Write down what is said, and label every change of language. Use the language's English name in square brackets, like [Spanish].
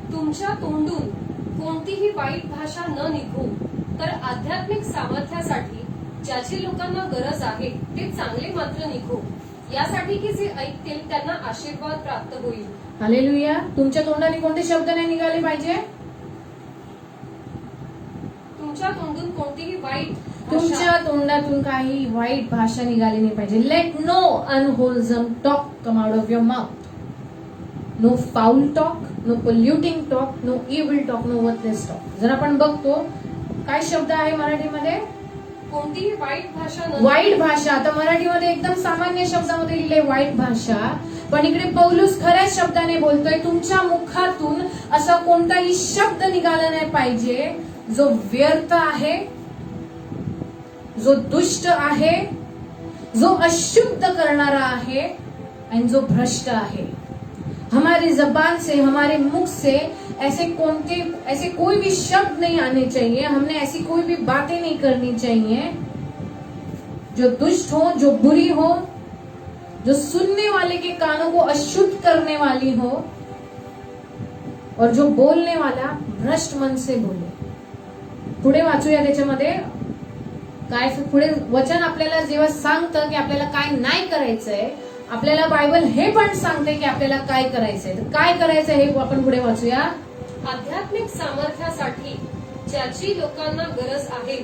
[Marathi] तुमच्या तोंडून कोणतीही वाईट भाषा न निघो, तर आध्यात्मिक सामर्थ्यासाठी ज्याची लोकांना गरज आहे ते चांगले मात्र निघो, यासाठी की जे ऐकतील त्यांना आशीर्वाद प्राप्त होईल. हालेलुया. तुमच्या तोंडाने कोणते शब्द नाही निघाले पाहिजे? तुमच्या तोंडून कोणतीही वाईट तुमच्या तोंडातून काही वाईट भाषा निघाली नाही पाहिजे. [English] Let no unwholesome talk come out of your mouth. No foul talk, no polluting talk, no evil talk, no worthless talk. [Marathi] जर आपण बघतो काय शब्द आहे मराठीमध्ये, कोणतीही वाईट भाषा न वाईट भाषा. आता मराठीमध्ये एकदम सामान्य शब्दामध्ये लिहिले वाईट भाषा, पण इकडे पौलुस खऱ्या शब्दाने बोलतोय तुमच्या मुखातून असा कोणताही शब्द निघाला नाही पाहिजे जो व्यर्थ आहे, जो दुष्ट आहे, जो अशुद्ध करणारा आहे आणि जो भ्रष्ट आहे. [Hindi] हमारी जबान से, हमारे मुख से ऐसे कोई भी शब्द नहीं आने चाहिए. हमने ऐसी कोई भी बातें नहीं करनी चाहिए जो दुष्ट हो, जो बुरी हो, जो सुनने वाले के कानों को अशुद्ध करने वाली हो और जो बोलने वाला भ्रष्ट मन से बोले. [Marathi] पुढे वाचूया त्याच्यामध्ये काय. पुढे वचन आपल्याला जेव्हा सांगतं की आपल्याला काय नाही करायचंय, आपल्याला बायबल हे पण सांगते की आपल्याला काय करायचंय. तर काय करायचंय हे आपण पुढे वाचूया. आध्यात्मिक सामर्थ्यासाठी ज्याची लोकांना गरज आहे,